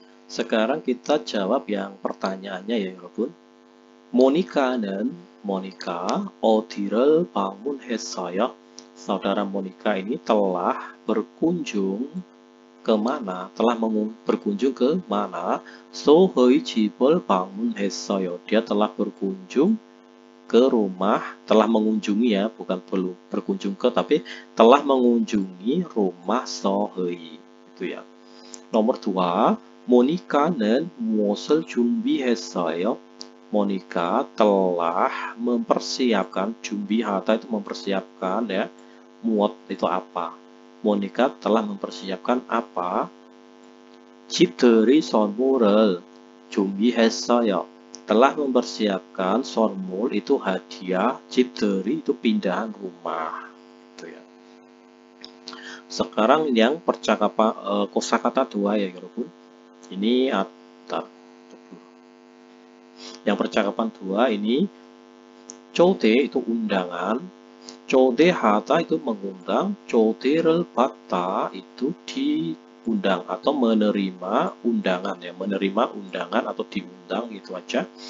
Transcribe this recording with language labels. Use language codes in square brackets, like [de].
[id] Sekarang kita jawab yang pertanyaannya ya, 여러분. [ko] 모니카는 어디를 방문했어요? [id] Saudara Monica ini telah berkunjung ke mana? Berkunjung ke mana? [ko] 소의 집을 방문했어요. [id] Dia telah berkunjung ke rumah, telah mengunjungi ya, bukan belum berkunjung ke, tapi telah mengunjungi rumah 소의. Itu ya. Nomor 2, [ko] 모니카는 무엇을 준비했어요? [id] 모니카 telah mempersiapkan, 준비하다 itu mempersiapkan ya. 무엇 itu apa? 모니카 telah mempersiapkan apa? [ko] 집들이 선물을 준비했어요. [id] Telah mempersiapkan 선물 itu hadiah, 집들이 itu pindahan rumah. Itu ya. Sekarang yang percakapan kosakata 2 ya, 여러분. Ini yang percakapan 2 ini 초대 itu undangan, 초대하다 itu mengundang, 초대를 받다 itu diundang atau menerima undangan ya, menerima undangan atau diundang gitu aja.